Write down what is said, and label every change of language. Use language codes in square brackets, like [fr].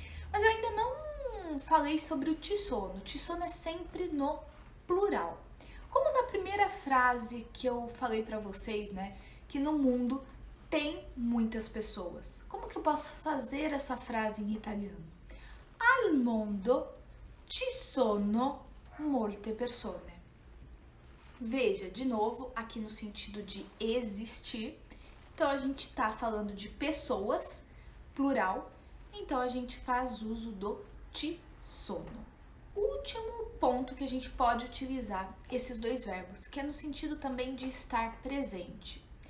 [pt] Mas eu ainda não falei sobre o ci sono. O ci sono é sempre no plural. Como na primeira frase que eu falei pra vocês, né? Que no mundo tem muitas pessoas. Como que eu posso fazer essa frase em italiano? [it] Al mondo ci sono molte persone. [pt] Veja, de novo, aqui no sentido de existir. Então, a gente tá falando de pessoas, plural. Então, a gente faz uso do ci sono. último ponto que a gente pode utilizar esses dois verbos, que é no sentido também de estar presente.